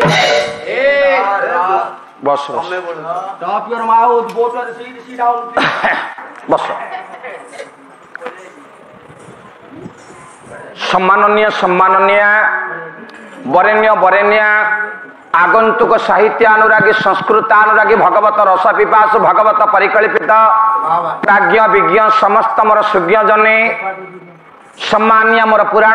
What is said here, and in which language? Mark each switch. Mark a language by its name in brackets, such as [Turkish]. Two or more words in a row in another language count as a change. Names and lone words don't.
[Odia] ବସ ବସ [English] Stop your mouth. Go to the seat. Sit down. [Odia] ବସ ସମ୍ମାନନୀୟ ସମ୍ମାନନୀୟ ବରେଣ୍ୟ ବରେଣ୍ୟା ଆଗନ୍ତୁକ ସାହିତ୍ୟ ଅନୁରାଗୀ ସଂସ୍କୃତାନୁରାଗୀ ଭଗବତ ରସ ପିପାସୁ ଭଗବତ ପରିକଳ୍ପିତ ପ୍ରାଜ୍ଞ ବିଜ୍ଞ ସମସ୍ତ ମୋର ସୁଜ୍ଞ ଜନେ ସମ୍ମାନୀୟ ମୋର ପୁରାଣ